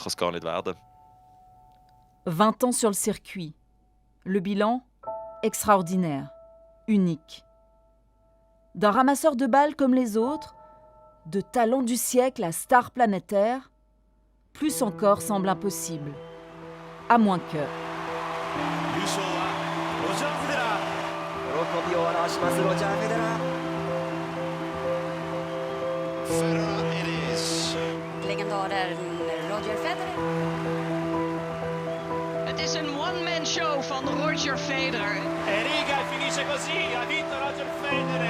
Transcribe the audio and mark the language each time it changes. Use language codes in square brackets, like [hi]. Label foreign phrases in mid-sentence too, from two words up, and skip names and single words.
[fr] 20 ans sur le circuit. Le bilan, extraordinaire, unique. D'un ramasseur de balles comme les autres, de talent du siècle à star planétaire, plus encore semble impossible. À moins que... [nl] Het is een [en] one-man show [nl] van Roger Federer. [it] E riga finisce così, ha vinto Roger Federer.